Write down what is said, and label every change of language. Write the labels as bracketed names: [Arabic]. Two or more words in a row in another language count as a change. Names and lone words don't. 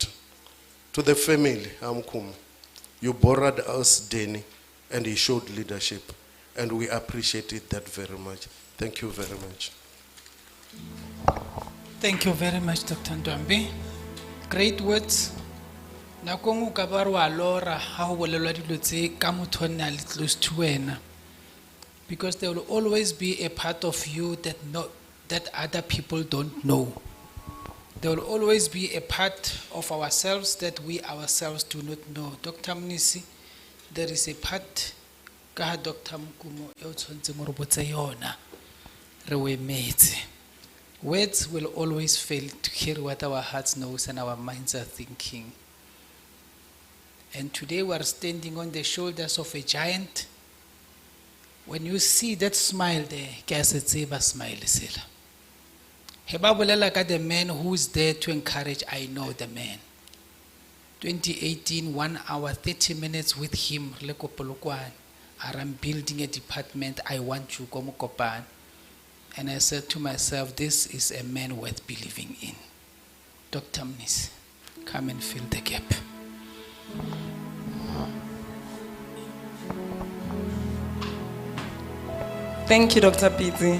[English] To the family, Mokumo, you borrowed us Denny, and he showed leadership, and we appreciated that very much. Thank you very much. Thank you very much, Dr. Ndwambi. Great words. [Southern Sotho] Nakong o ka ba re wa lora ha ho bolelwa dilo tse ka motho o ne a le [English] close to [Southern Sotho] wena. [English] Because there will always be a part of you that other people don't know. There will always be a part of ourselves that we ourselves do not know. Dr. Mnisi, there is a part ka Dr. [Southern Sotho] Mokumo e o tshwantseng re botse yona re o emetse. [English] Words will always fail to hear what our hearts knows and our minds are thinking. And today we are standing on the shoulders of a giant. When you see that smile there, [Southern Sotho] ke a se tseba smile sela. He ba bolela ka [English] the man who is there to encourage, I know the man. 2018, 1 hour, 30 minutes with him, [Southern Sotho] le ko Polokwane. [English] I'm building a department, I want you, [Southern Sotho] ko Mokopane. [English] And I said to myself, this is a man worth believing in. Dr. Mnisi, come and fill the gap. Thank you, Dr. Pizzi.